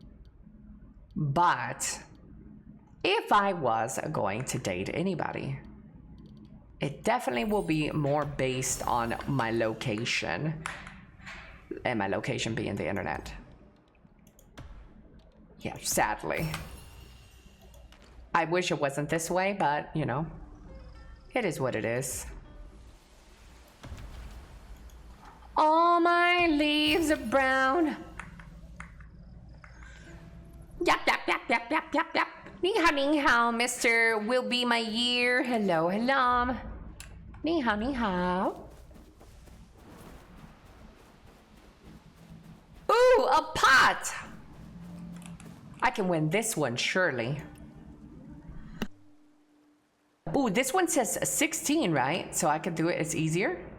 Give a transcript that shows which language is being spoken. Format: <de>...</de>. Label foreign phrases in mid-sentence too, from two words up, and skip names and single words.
<en>But if I was going to date anybody, it definitely will be more based on my location, and my location being the internet. Yeah, sadly. I wish it wasn't this way, but you know, it is what it is. All my leaves are brown. Yap, yap, yap, yap, yap, yap, yap.</en> <zh>Ni hao,</zh> <en>Mr. Will Be My Year. Hello, hello.</en> <zh>Ni hao, ni hao.</zh> <en>Ooh, a pot. I can win this one, surely. Ooh, this one says 16, right? So I can do it, it's easier.</en>